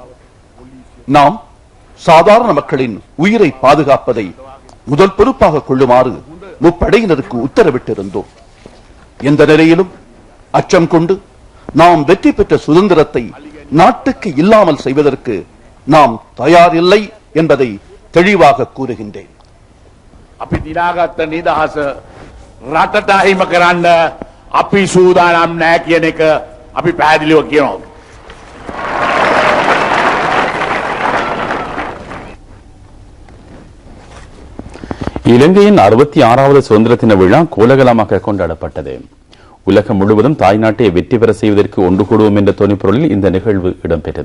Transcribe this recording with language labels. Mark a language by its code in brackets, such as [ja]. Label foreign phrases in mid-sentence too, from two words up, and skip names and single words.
[ta] நாம் சாதாரண மக்களின் உயிரை பாதுகாப்பதை முதல் பொறுப்பாக கொள்ளுமாறு முப்படையினருக்கு உத்தரவிட்டிருந்தோம். எந்த நிலையிலும் அச்சம் கொண்டு நாம் வெற்றி பெற்ற சுதந்திரத்தை நாட்டுக்கு இல்லாமல் செய்வதற்கு நாம் தயாரில்லை என்பதை தெளிவாக கூறுகின்றேன். [si] අපි දිනාගත්ත නිදහස රටට අහිම කරන්න අපි සූදානම් නැහැ කියන එක අපි පැහැදිලිව කියනවා. [ta] இலங்கையின் 66வது சுதந்திர தின விழா கோலாகலமாக கொண்டாடப்பட்டது. உலகம் முழுவதும் தாய்நாட்டை வெற்றி பெற செய்வதற்கு ஒன்று கூடுவோம் என்ற துணைப்பொருளில் இந்த நிகழ்வு இடம்பெற்றது.